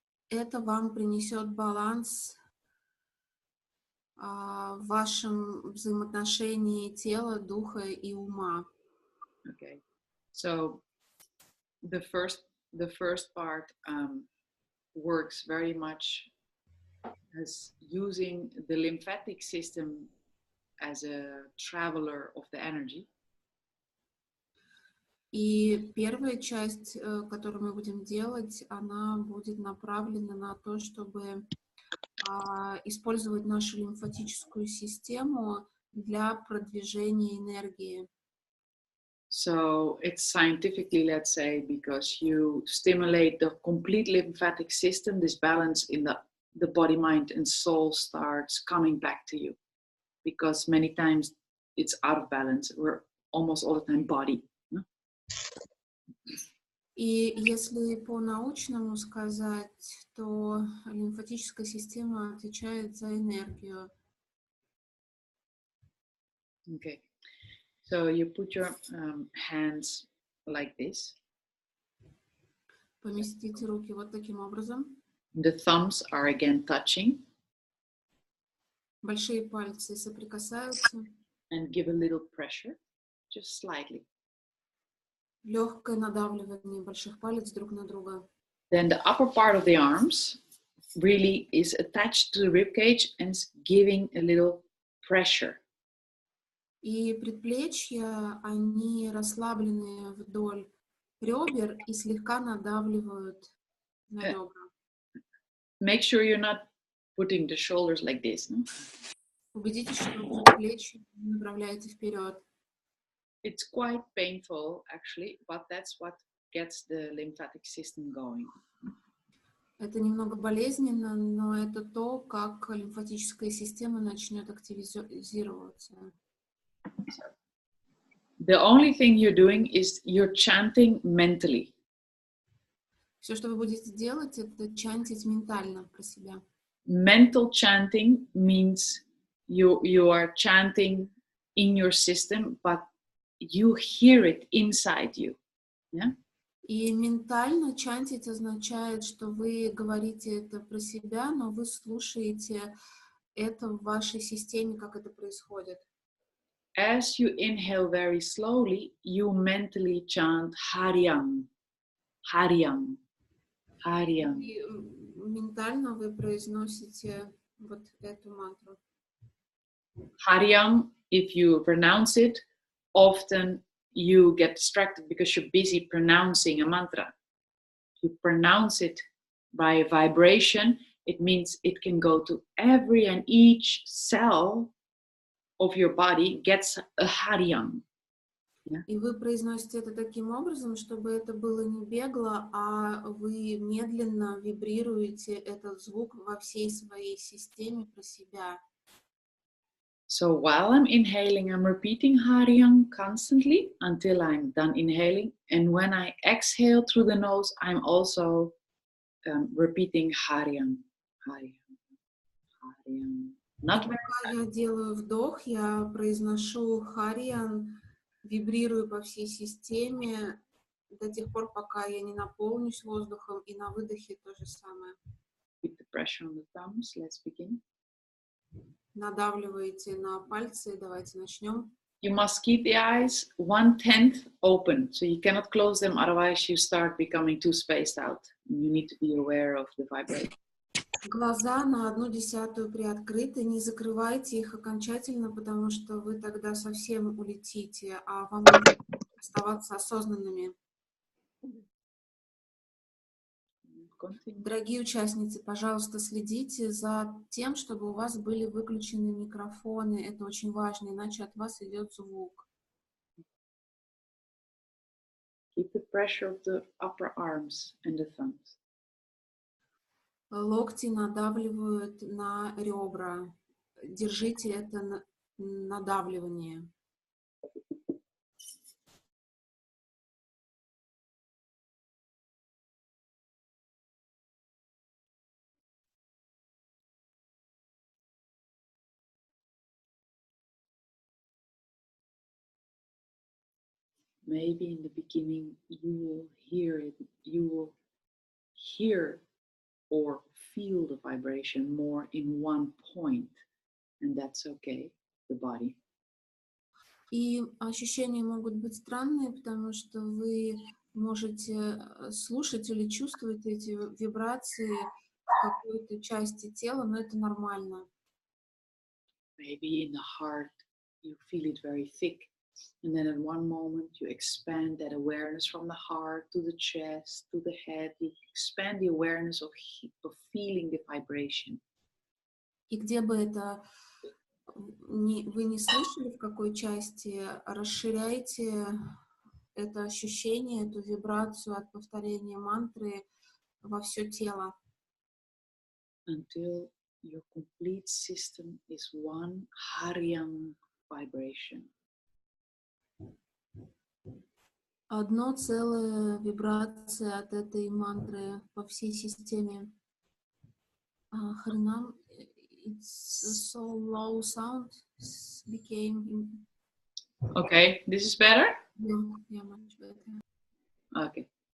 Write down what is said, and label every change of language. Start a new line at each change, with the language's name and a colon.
Russian: Это вам принесет баланс в вашем взаимоотношении тела, духа и ума.
English: Okay, so the first part works very much as using the lymphatic system as a traveler of the energy.
Russian: И первая часть, которую мы будем делать, она будет направлена на то, чтобы использовать нашу лимфатическую систему для продвижения энергии.
English: So it's scientifically, let's say, because you stimulate the complete lymphatic system, this balance in the body, mind, and soul starts coming back to you. Because many times it's out of balance. We're almost all the time body. No?
Russian: И если по-научному сказать, то лимфатическая система отвечает за энергию.
English: Okay. So you put your hands like this.
Russian: Поместите руки вот таким образом.
English: The thumbs are again touching.
Russian: Большие пальцы соприкасаются.
English: And give a little pressure, just slightly.
Russian: Легкое надавливание больших палец друг на друга.
English: Then the upper part of the arms really is attached to the rib cage and is giving a little pressure.
Russian: И предплечья, они расслаблены вдоль ребер и слегка надавливают на ребра.
English: Make sure you're not putting the shoulders like this. No?
Russian: Убедитесь, что плечи направляете вперед.
English: It's quite painful actually, but that's what gets the lymphatic system going.
Russian: Это немного болезненно, но это то, как лимфатическая система начнет активизироваться.
English: The only thing you're doing is you're chanting mentally.
Russian: Все, что вы будете делать, это чантить ментально про себя.
English: Mental chanting means you are chanting in your system, but you hear it inside you. Yeah?
Russian: И ментально чантить означает, что вы говорите это про себя, но вы слушаете это в вашей системе, как это происходит.
English: As you inhale very slowly, you mentally chant Haryam, Haryam, Haryam.
Russian: И ментально вы произносите вот эту мантру.
English: Haryam, if you pronounce it, often you get distracted because you're busy pronouncing a mantra. If you pronounce it by vibration, it means it can go to every and each cell of your body gets a Haryam. Yeah?
Russian: И вы произносите это таким образом, чтобы это было не бегло, а вы медленно вибрируете этот звук во всей своей системе про себя.
English: So while I'm inhaling, I'm repeating Haryam constantly until I'm done inhaling. And when I exhale through the nose, I'm also repeating Haryam, Haryam, Haryam. Not
Russian: Пока я делаю вдох, я произношу Хариан, вибрирую по всей системе до тех пор, пока я не наполнюсь воздухом, и на выдохе то же самое.
English: Keep the pressure on the thumbs. Let's begin.
Russian: Надавливаете на пальцы, давайте начнем.
English: You must keep the eyes 1/10 open, so you cannot close them, otherwise you start becoming too spaced out. You need to be aware of the vibration.
Russian: Глаза на 1/10 приоткрыты, не закрывайте их окончательно, потому что вы тогда совсем улетите, а вам нужно оставаться осознанными.
English: Continue.
Russian: Дорогие участницы, пожалуйста, следите за тем, чтобы у вас были выключены микрофоны. Это очень важно, иначе от вас идет звук.
English: Keep the pressure of the upper arms and the thumbs.
Russian: Локти надавливают на ребра. Держите это надавливание.
English: Maybe in the beginning you will hear it, you will hear or feel the vibration more in one point, and that's okay, the body.
Russian: И ощущения могут быть странные, потому что вы можете слушать или чувствовать эти вибрации в какой-то части тела, но это нормально.
English: Maybe in the heart you feel it very thick, and then at one moment you expand that awareness from the heart to the chest, to the head. You expand the awareness of feeling the vibration.
Russian: И где бы это вы не слышали, в какой части, расширяйте это ощущение, эту вибрацию от повторения мантры во все тело.
English: Until your complete system is one Haryam vibration.
Russian: Одно целое вибрация от этой мантры по всей системе.
English: Харинам, it's so low sound became. Okay, this is better? Yeah, much better. Okay.